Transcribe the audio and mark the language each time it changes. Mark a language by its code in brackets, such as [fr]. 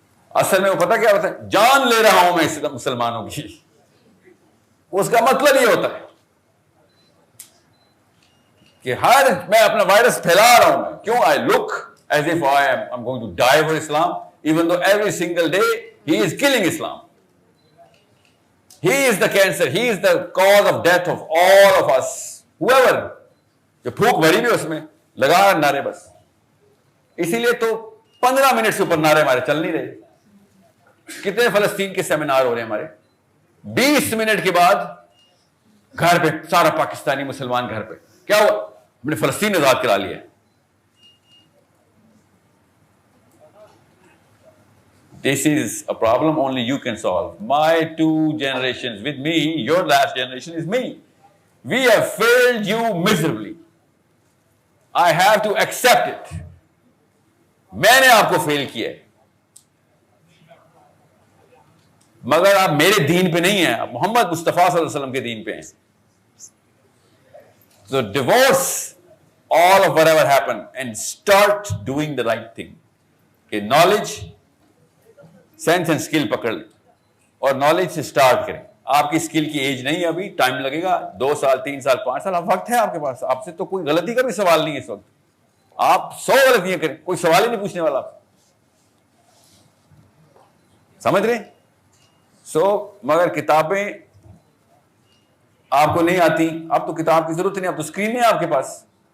[ur] اصل میں وہ پتہ کیا ہوتا ہے, جان لے رہا ہوں میں مسلمانوں کی. اس کا مطلب یہ ہوتا ہے کہ میں اپنا وائرس پھیلا رہا ہوں. کیوں؟ [en] I look as if I'm going to die for Islam. even though every single day he is killing Islam. He is the cancer, he is the cause of death of all of us. Whoever, [ur] جو پھوک بھری بھی اس میں لگا نعرے بس. اسی لیے تو 15 منٹ سے اوپر نعرے ہمارے چل نہیں رہے. کتنے فلسطین کے سیمینار ہو رہے ہیں ہمارے, 20 منٹ کے بعد گھر پہ سارا پاکستانی مسلمان گھر پہ, کیا ہوا, ہم نے فلسطین آزاد کرا لیا. [en] This is a problem only you can solve. My 2 generations with me, your last generation is me. We have failed you miserably. I have to accept it. [ur] میں نے آپ کو فیل کیا ہے, مگر آپ میرے دین پہ نہیں ہیں, آپ محمد مصطفیٰ صلی اللہ علیہ وسلم کے دین پہ ہیں. [en] So divorce all of whatever happened and start doing the right thing. [ur] کہ knowledge, سینس اینڈ اسکل پکڑ لیں اور نالج سے اسٹارٹ کریں. آپ کی اسکل کی ایج نہیں ہے, ابھی ٹائم لگے گا, 2 سال 3 سال 5 سال, اب وقت ہے آپ کے پاس. آپ سے تو کوئی غلطی کا بھی سوال نہیں ہے اس وقت, آپ 100 غلطیاں کریں, کوئی سوال ہی نہیں پوچھنے والا. آپ سمجھ رہے ہیں؟ مگر کتابیں آپ کو نہیں آتی, اب تو کتاب کی ضرورت نہیں, اب تو اسکرین ہے آپ کے پاس.